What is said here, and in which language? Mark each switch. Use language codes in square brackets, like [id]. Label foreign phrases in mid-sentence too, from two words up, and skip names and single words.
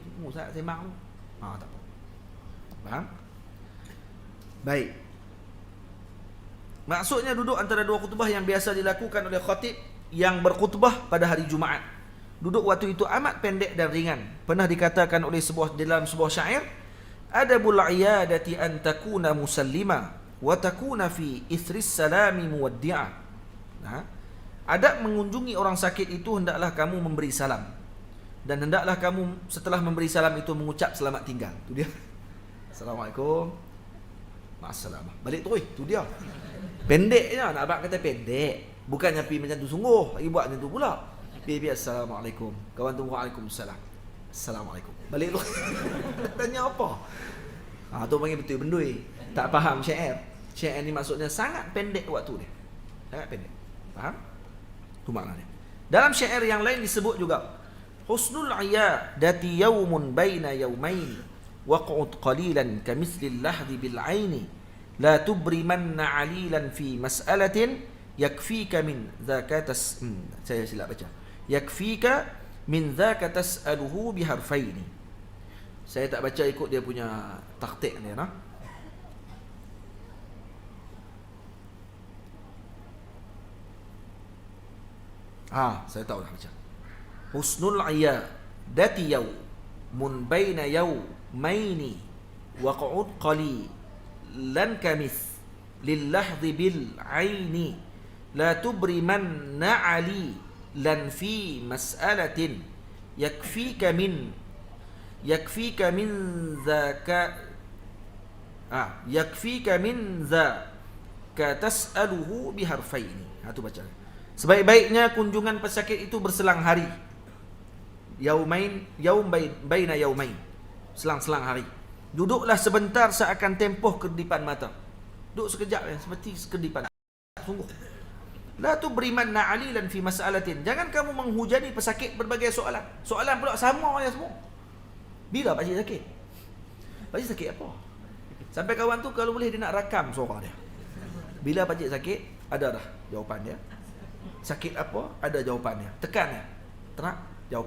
[ms] Ustaz sembang tu. Tak apa. Faham? Baik. Maksudnya duduk antara dua khutbah yang biasa dilakukan oleh khatib yang berkhutbah pada hari Jumaat. Duduk waktu itu amat pendek dan ringan. Pernah dikatakan oleh dalam sebuah syair, [ar] أدب العيادة أن تكون مسلما وتكون في إثر السلام مودعا. [ms] Nah, adab mengunjungi orang sakit itu hendaklah kamu memberi salam, dan hendaklah kamu setelah memberi salam itu mengucap selamat tinggal. Tu dia. Assalamualaikum. Ma'assalamah. Balik terus. Tu dia. Pendek je. Nak abang kata pendek. Bukannya pi macam tu sungguh. Lagi buat macam tu pula. Pi assalamualaikum. Kawan tu waalaikumsalam. Assalamualaikum. Balik terus. Tanya apa? Tu panggil betul bendui. Tak faham syair. Syair ni maksudnya sangat pendek waktu dia. Sangat pendek. Faham? Itu makna dia. Dalam syair yang lain disebut juga, [ar] حسن العيادة يوم بين يومين واقعد قليلا كمثل اللحظ بالعين لا تبرمن عليلا في مسألة يكفيك من ذاك [ms] saya silap baca. [ar] يكفيك من ذاك تسأله بحرفين. [ms] Saya tak baca ikut dia punya takhtik dia nah. Saya tahu dah macam. [ar] حسن العيادة يوم بين يومين واقعد قليلا كمثل اللحظ بالعين لا تبرمن عليلا في مسألة يكفيك من ذاك يكفيك من ذاك تسأله بحرفين. [ms] Tu baca. Sebaik-baiknya kunjungan pesakit itu berselang hari. [ar] يوم بين يومين. [ms] Selang-selang hari. Duduklah sebentar seakan tempoh kedipan mata. Duduk sekejap seperti kedipan. Sungguh. [ar] لا تبرمن عليلا في مسألة. [ms] Jangan kamu menghujani pesakit berbagai soalan. Soalan pula sama ya semua. Bila pak cik sakit? Pak cik sakit apa? Sampai kawan tu kalau boleh dia nak rakam suara dia. Bila pak cik sakit, ada dah jawapan dia. Sakit apa? Ada jawapannya. Tekan ya. Terak jawapan.